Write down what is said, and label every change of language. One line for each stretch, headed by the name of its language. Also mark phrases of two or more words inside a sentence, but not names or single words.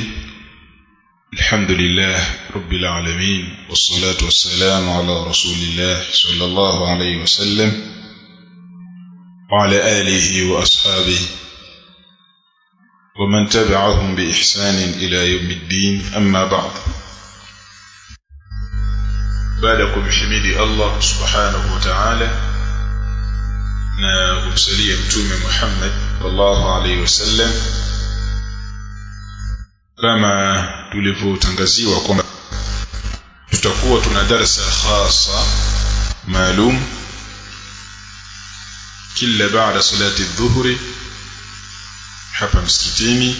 Arabic: الحمد لله رب العالمين، والصلاة والسلام على رسول الله صلى الله عليه وسلم وعلى آله وأصحابه ومن تبعهم بإحسان إلى يوم الدين. أما بعد، بعدكم حميد الله سبحانه وتعالى
Swahili: na kumsalia mtume Muhammad
Arabic: صلى الله عليه وسلم,
Swahili: kama tulivyotangaziwa kwamba tutakuwa tuna darasa khasa maalum kila baada salati dhuhuri hapa msikitini.